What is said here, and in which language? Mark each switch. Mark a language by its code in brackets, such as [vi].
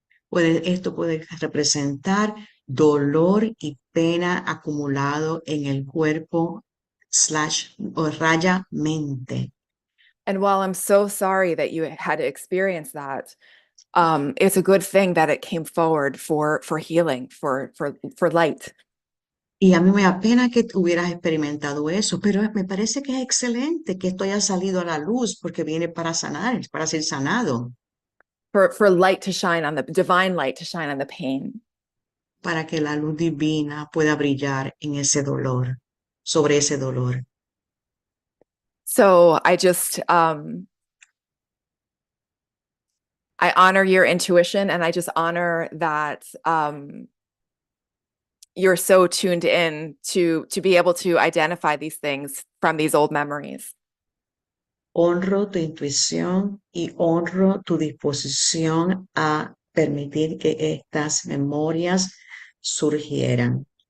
[es] Esto puede representar dolor y pena acumulado en el cuerpo o raya mente. [en] And while I'm so sorry that you had to experience that, it's a good thing that it came forward for healing, for light. [es] Y a mí me da pena que hubieras experimentado eso, pero me parece que es excelente que esto haya salido a la luz porque viene para sanar, para ser sanado, [en] For light to shine on the divine light to shine on the pain. [es] para que la luz divina pueda brillar en ese dolor, sobre ese dolor. [en] So I just I honor your intuition, and I just honor that you're so tuned in to be able to identify these things from these old memories. [es] Honro tu intuición y honro tu disposición a permitir que estas memorias surgieran